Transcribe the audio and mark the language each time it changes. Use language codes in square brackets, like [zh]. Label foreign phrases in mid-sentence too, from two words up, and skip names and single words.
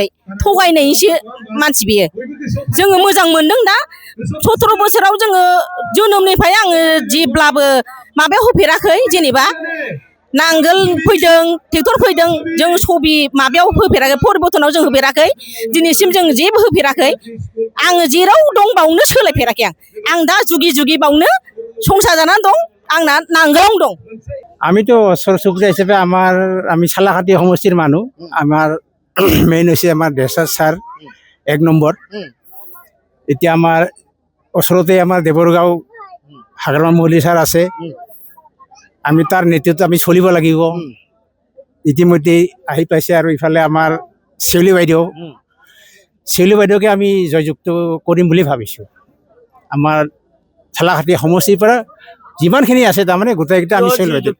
[brx] थगायनायनिसो मानसि बेयो जोङो मोजां मोनदों दा 17 बोसोराव जोङो जोनोमनिफ्राय आङो जेब्लाबो माबायाव होफेराखै जेनेबा नांगोल फैदों ट्रेक्टर फैदों जों सबि माबायाव होफेराखै परिबर्तनाव जों होफेराखै दिनैसिम जों जेबो होफेराखै आङो जेराव दं बावनो सोलायफेराखै आं दा जुगि बावनो संसार जानानै दं आंना नांगोलावनो दं [bn] আমি তো সরসুবিধা হিসেবে আমি সালাকাটি সমষ্টির মানুষ আমার মেইন হচ্ছে আমার দেশার [as] স্যার 1 নম্বর এতিয়া আমার ওচৰতে আমার দেবরগাঁও হাগ্ৰামা মহলি স্যার আছে আমি তার নেতৃত্ব আমি চলিব লাগিব ইতিমধ্যে আহি পাইছে আৰু ইফালে আমাৰ সেউলি বাইদেউকে আমি জয়যুক্ত কৰিম বুলি ভাবিছোঁ আমাৰ সালাকাটি সমষ্টিৰ পৰা যিমানখিনি আছে তাৰমানে গোটেইকেইটা আমি জয়যুক্ত